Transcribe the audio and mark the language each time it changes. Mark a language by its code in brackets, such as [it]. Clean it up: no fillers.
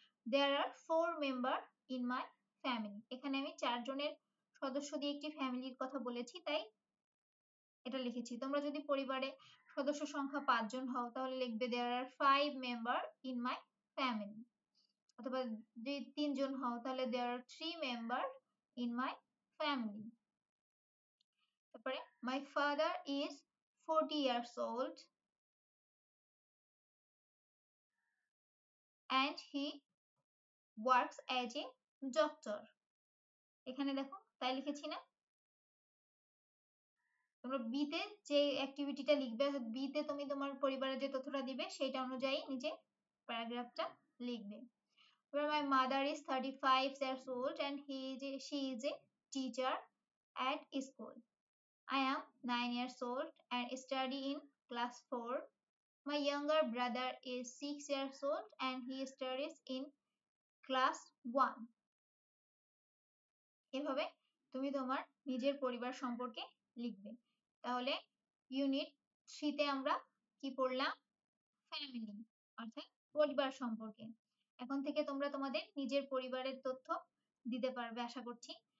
[en] There are 4 member in my family. [bn] এখানে আমি 4 জনের সদস্য দিয়ে একটি ফ্যামিলির কথা বলেছি, তাই এটা লিখেছি। তোমরা যদি পরিবারে সদস্য সংখ্যা 5 জন হও তাহলে লিখবে [en] There are 5 member in my family. [bn] অথবা যদি 3 জন হও তাহলে [en] There are 3 member in my family. তারপরে my father is 40 years old and he works as a doctor। [bn] এখানে দেখো তাই লিখেছি না? তোমরা বিতে যে অ্যাক্টিভিটিটা লিখবে, বিতে তুমি তোমার পরিবারের যে তথ্যটা দিবে সেটা অনুযায়ী নিজে প্যারাগ্রাফটা লিখবে। [en] My mother is 35 years old and she is a teacher at school. I am 9 years old and study in class 4. My younger brother is 6 years old and he studies in class 1. [bn] এভাবে তুমি তোমার নিজের পরিবার সম্পর্কে লিখবে। তাহলে unit 3 তে আমরা কি পড়লাম? ফ্যামিলি অর্থাৎ পরিবার সম্পর্কে। এখন থেকে তোমরা তোমাদের নিজের পরিবারের তথ্য দিতে পারবে আশা করছি।